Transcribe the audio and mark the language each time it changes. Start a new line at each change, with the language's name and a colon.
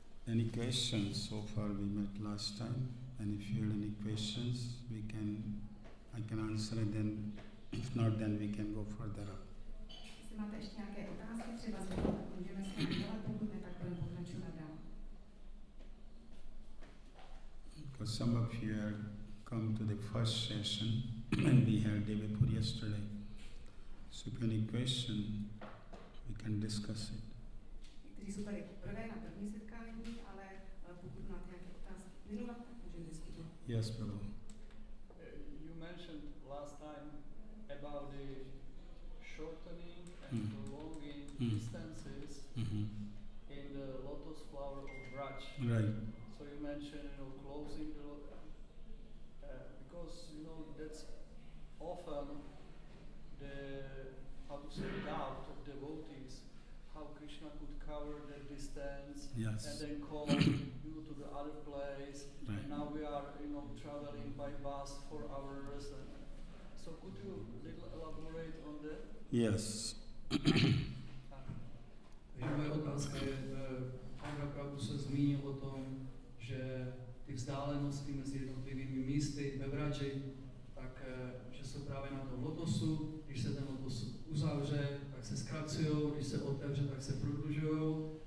English: Any questions? So far we met last time, and if you have any questions, I can answer it. Then, if not, then we can go further up.
Czech: Máte ještě nějaké otázky, třeba zeptat, můžeme se dělat, pokud ne, tak budeme pokračovat dál.
English: Because some of you had come to the first session and we had day before yesterday. So if you have any question, we can discuss it.
Czech: Někteří jsou tady poprvé na první setkání, ale pokud máte nějaké otázky minule, tak můžeme diskutovat.
English: Yes, Prabhu. You mentioned last time about the shortening and prolonging distances in the lotus flower of Braj. Right. So you mentioned, closing the because that's often the doubt of devotees how Krishna could cover the distance and then call you to the other place. Right. And now we are traveling by bus for hours. So could you elaborate on that? Yes.
Czech: Moje otázka je, Bhadra Prabhu se zmínil o tom, že ty vzdálenosti mezi jednotlivými místy ve Vraji, tak že jsou právě na tom lotosu, když se ten lotos uzavře, tak se zkracují, když se otevře, tak se prodlužují.